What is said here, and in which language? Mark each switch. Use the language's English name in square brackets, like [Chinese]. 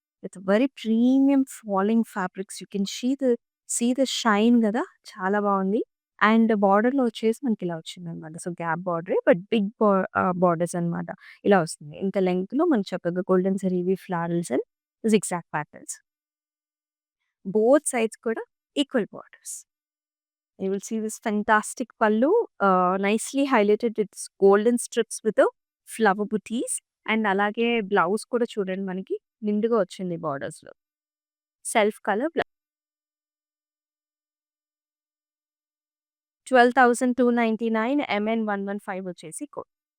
[English] With very premium falling fabrics. You can see the shine [Telugu] గదా! చాలా బావుంది. And బార్డర్‌లో వచ్చేసి మనకి ఇలా వచ్చిందనమాట. So, gap బార్డరే but big borders అనమాట. ఇలా వస్తుంది. ఇంత లెంగ్త్‌లో మనకి చక్కగా golden జరీవి florals and zigzag patterns. Both sides కూడా equal borders. [English] You will see this fantastic pallu, nicely highlighted with golden strips with a flower booties. [Telugu] And అలాగే బ్లౌజ్ కూడా చూడండి మనకి నిండుగా వచ్చింది బార్డర్స్‌లో. సెల్ఫ్ కలర్ 12,299 MN 115 వచ్చేసి కోడ్.